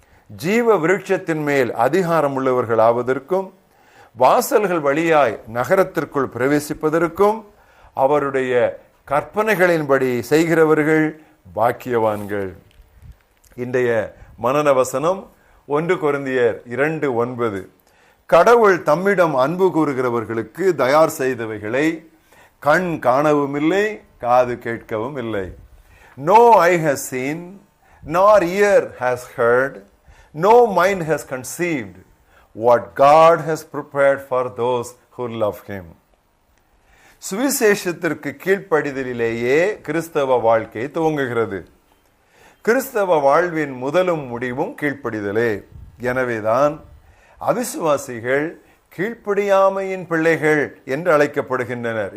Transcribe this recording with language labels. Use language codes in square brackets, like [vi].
[ta] ஜீவ விருட்சத்தின் மேல் அதிகாரம் உள்ளவர்கள் ஆவதற்கும் வாசல்கள் வழியாய் நகரத்திற்குள் பிரவேசிப்பதற்கும் அவருடைய கற்பனைகளின்படி செய்கிறவர்கள் பாக்கியவான்கள். இன்றைய மனன வசனம் 1 கொரிந்தியர் 2:9. கடவுள் தம்மிடம் அன்பு கூறுகிறவர்களுக்கு தயார் செய்தவைகளை கண் காணவும் இல்லை, காது கேட்கவும் இல்லை. [en] No eye has seen, nor ear has heard, no mind has conceived what God has prepared for those who love him. [ta] சுவிசேஷத்திற்கு கீழ்ப்படிதலிலேயே கிறிஸ்தவ வாழ்க்கை துவங்குகிறது. கிறிஸ்தவ வாழ்வின் முதலும் முடிவும் கீழ்ப்படிதலே. எனவேதான் அவிசுவாசிகள் கீழ்ப்படியாமையின் பிள்ளைகள் என்று அழைக்கப்படுகின்றனர்.